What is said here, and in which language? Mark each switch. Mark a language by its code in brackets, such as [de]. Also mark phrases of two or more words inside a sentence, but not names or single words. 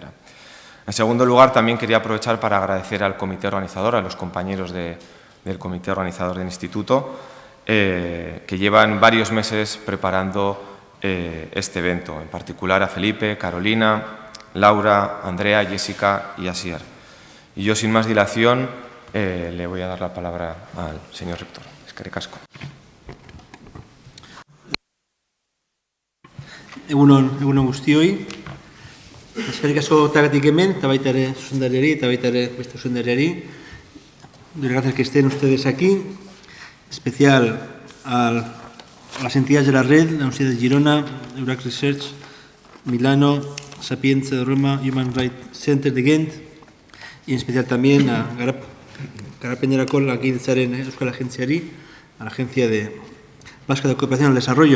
[es] En segundo lugar, también quería aprovechar para agradecer al comité organizador, a los compañeros del comité organizador del instituto, que llevan varios meses preparando este evento, en particular a Felipe, Carolina, Laura, Andrea, Jessica y Asier. Y yo, sin más dilación, le voy a dar la palabra al señor rector. [eu] Eskerrik asko. Egunon guztioi. Eskerrik asko tagatik hemen, eta baita ere zuzendariari, eta baita ere beste zuzendariari. [es] Doy gracias que estén ustedes aquí, especial a las entidades de la red, la Universidad de Girona, Eurac Research, Milano, Sapienza de Roma, Human Rights Center de Ghent, y en especial también a Garapenerako Lankidetzaren Euskal Agentziari, a la Agencia Vasca de Cooperación al Desarrollo.